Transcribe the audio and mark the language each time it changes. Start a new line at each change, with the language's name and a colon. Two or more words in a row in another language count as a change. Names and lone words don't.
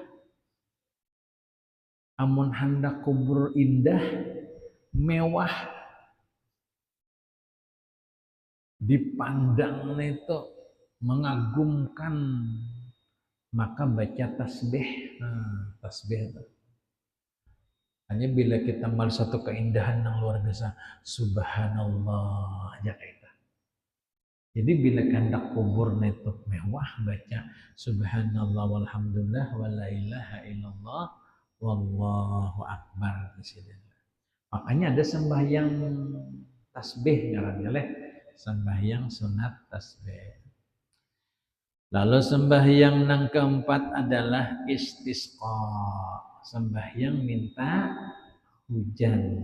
Banjar: Amun hendak kubur indah mewah dipandang itu mengagumkan, maka baca tasbih. Tasbih itu. Hanya bila kita melihat satu keindahan yang luar biasa, subhanallah aja kayak Jadi bila kandak kubur itu mewah baca
Arabic: سبحان الله والحمد لله ولا إله إلا الله والله أكبر
Banjar: di sini. Makanya ada sembahyang tasbih ngarannya leh, sembahyang sunat tasbih. Lalu sembahyang yang keempat adalah istisqa, sembahyang minta hujan.